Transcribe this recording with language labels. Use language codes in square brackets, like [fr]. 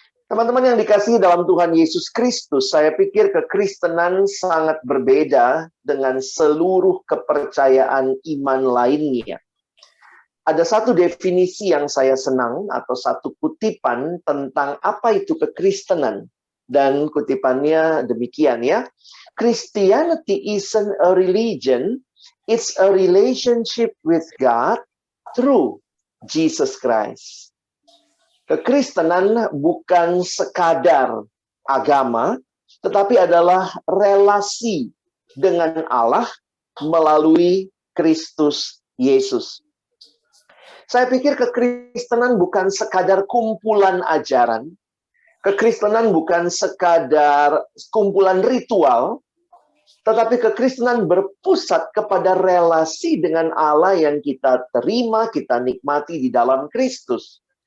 [id] Teman-teman yang dikasihi dalam Tuhan Yesus Kristus, saya pikir kekristenan sangat berbeda dengan seluruh kepercayaan iman lainnya. Ada satu definisi yang saya senang, atau satu kutipan tentang apa itu kekristenan. Dan kutipannya demikian ya. [en] Christianity isn't a religion, it's a relationship with God through Jesus Christ. [id] Kekristenan bukan sekadar agama, tetapi adalah relasi dengan Allah melalui Kristus Yesus. Saya pikir kekristenan bukan sekadar kumpulan ajaran, kekristenan bukan sekadar kumpulan ritual, tetapi kekristenan berpusat kepada relasi dengan Allah yang kita terima, kita nikmati di dalam Kristus.